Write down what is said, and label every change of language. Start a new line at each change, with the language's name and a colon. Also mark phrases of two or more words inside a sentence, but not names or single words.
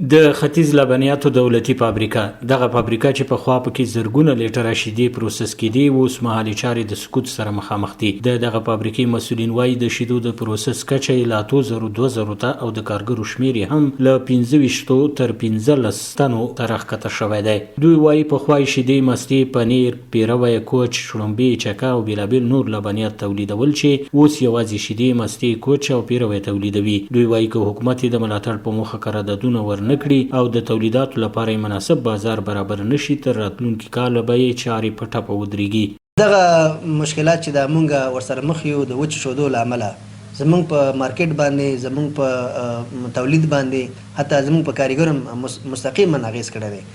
Pashto: د ختیځ لبنیاتو دولتي فابریکه دغه فابریکه چې په خوا پکې زرګونه لیټره شیدې پروسس کېدې اوس مهالي چارې د سقوط سره مخامخ دي. دغه فابریکې مسؤلین وایي د شیدو د پروسس کچه یې له 2000 ته او د کارګرو شمیر یې هم له 25 تر 15 تنو ته راښکته شوی دی. دوی وایي پخوا یې شیدې، مستې، پنیر، پیروی، کوچ، شړومبې، چکه او بېلابېل نور لبنیات تولیدول چې اوس یوازې شیدې، مستې، کوچ او پیروی تولیدوي. دوی وایي که حکومت یې د ملاتړ په موخه قراردادونه ورنکړي او د تولیداتو لپاره یې مناسب بازار برابر نشي، تر راتلونکي کاله به یې چارې په ټپه ودرېږي. دغه مشکلات چې د مونږ ورسره مخ یو د وچ شودو له امله زمونږ په مارکیټ باندې، زمونږ په تولید باندې، حتی زمونږ په کاریګرو مستقیما اغیز کړی دی.